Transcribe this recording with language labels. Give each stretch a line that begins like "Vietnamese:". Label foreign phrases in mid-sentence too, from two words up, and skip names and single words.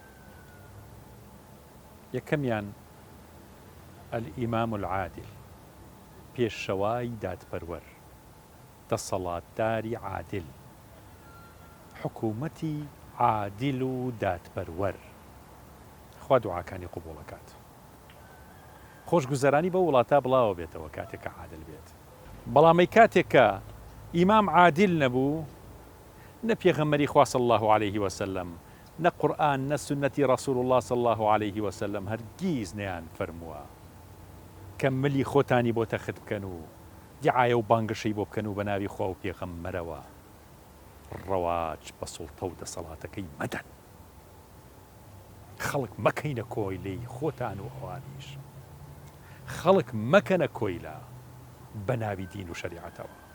Central Kurdish: یەکەمیان
Arabic: الئیمام العادل
Central Kurdish: پێشەوای دادپەروەر دەسەڵاتداری عادل حکوومەتی عادل و دادپەروەر خوا دوعاکانی قبوڵەکات خۆشگوزەرانی بە وڵاتە بڵاوە بێتەوە کاتێکە عادل بێت بەڵامی کاتێکە ئیمام عادل نەبوو نە پێغەمبەری خوا
Arabic: صلی الله عليه وسلم
Central Kurdish: نە قورئان نە سنەتی
Arabic: ڕەسوول الله صلی الله عليه وسلم
Central Kurdish: هەرگیز نەیان فەرمووە کە ملی خۆتانی بۆ تەخت بکەن و دیعایە و بانگشەی بۆ بکەن و بە ناوی خوا و پێغەمبەرەوە ڕەواج بە سوڵتە و دەسەڵاتەکەی مەدەن. خەڵک مەکەینە کۆی لێی خۆتان و ئەوانیش، خەڵک مەکەنە کۆی لە بە ناوی دین و شەریعەتەوە.